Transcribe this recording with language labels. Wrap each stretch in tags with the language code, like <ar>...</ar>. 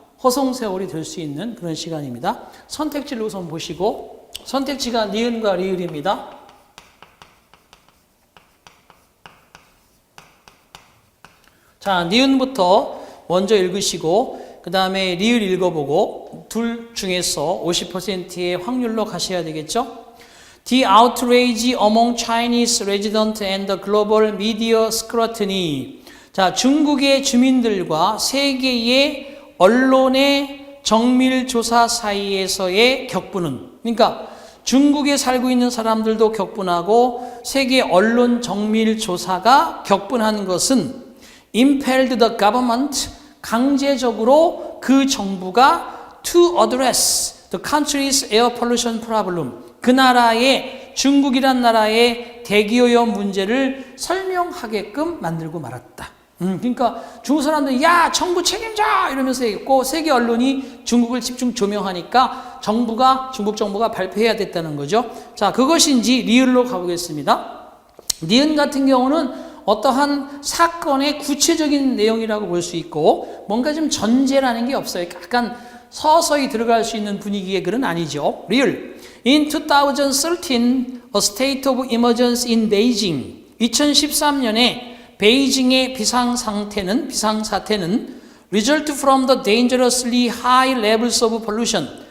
<ko>허송세월이 될 수 있는 그런 시간입니다. 선택지를 우선 보시고, 선택지가 니은과 리을입니다. 자, 니은부터 먼저 읽으시고 그 다음에 리을 읽어보고 둘 중에서 50%의 확률로 가셔야 되겠죠?</ko> <en>The outrage among Chinese residents and the global media scrutiny.</en> <ko>자, 중국의 주민들과 세계의 언론의 정밀조사 사이에서의 격분은, 그러니까 중국에 살고 있는 사람들도 격분하고 세계 언론 정밀조사가 격분하는 것은</ko> <en>impelled the government,</en> <ko>강제적으로 그 정부가</ko> <en>to address the country's air pollution problem,</en> <ko>그 나라의, 중국이란 나라의 대기오염 문제를 설명하게끔 만들고 말았다. 그러니까 중국 사람들이 야 정부 책임져 이러면서 했고, 세계 언론이 중국을 집중 조명하니까 중국 정부가 발표해야 됐다는 거죠. 자, 그것인지 리을로 가보겠습니다. 니은 같은 경우는 어떠한 사건의 구체적인 내용이라고 볼 수 있고, 뭔가 좀 전제라는 게 없어요. 약간 서서히 들어갈 수 있는 분위기의 글은 아니죠. 리을.</ko> <en>In 2013, a state of emergency in Beijing.</en> <ko>2013년에 베이징의 비상사태는</ko> <en>result from the dangerously high levels of pollution.</en>